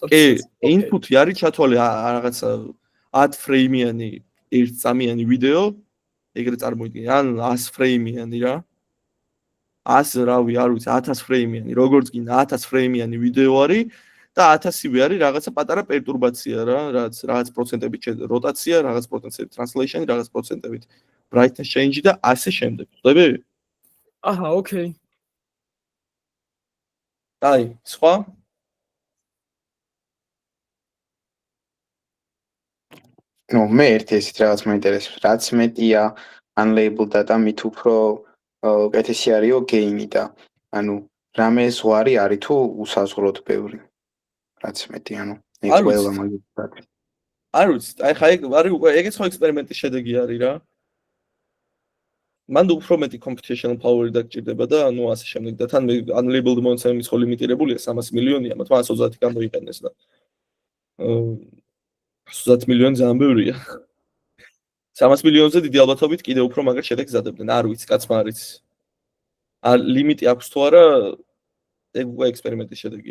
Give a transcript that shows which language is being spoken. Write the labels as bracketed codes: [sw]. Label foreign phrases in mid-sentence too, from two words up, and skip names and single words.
[ka] კი, input-ი არის ჩათვალე რაღაცა 10 ფრეიმიანი 1 წამიანი ვიდეო, ეგრეთ წარმოიდგინე, ან 100 ფრეიმიანი რა. 100 რავი, არ ვიცი, 1000 ფრეიმიანი, როგორც გინდა 1000 ფრეიმიანი ვიდეო არის და 1000-ივე არის რაღაცა პატარა პერტურბაცია რა, რაღაც პროცენტებით როტაცია, რაღაც პროცენტებით translation, რაღაც პროცენტებით [en] brightness change [ka] და ასე შემდეგ. ხვდები? აჰა, ოკეი. აი, სხვა? ნუ მე ერთი ესეთ რაღაც მაინტერესებს, რაც მეტია [en] unlabeled data, [ka] მით უფრო კეთესი არისო gain-ი და ანუ რამე ზღვარი არის თუ უსაზღვროდ ბევრი. რაც მეტი, ანუ ეგ ყველა მაგითაც. არ ვიცი, აი ხა ეგ არის უკვე ეგეც ხო ექსპერიმენტის შედეგი არის რა. მან უფრო მეტი [en] computational power-ი [ka] დაგჭირდება და ანუ ასე შემდეგ და თან unlabeled მონაცემების ხო ლიმიტირებულია 300 მილიონია, მათ 130 გამოიყენეს და 130 მილიონი ძალიან ბევრია. 300 მილიონზე დიდი ალბათობით კიდევ უფრო მაგარ შედეგს გზადებდნენ, არ ვიცი, კაცმა არ იცის. ლიმიტი აქვს თუ არა, ეგ უკვე ექსპერიმენტის შედეგია.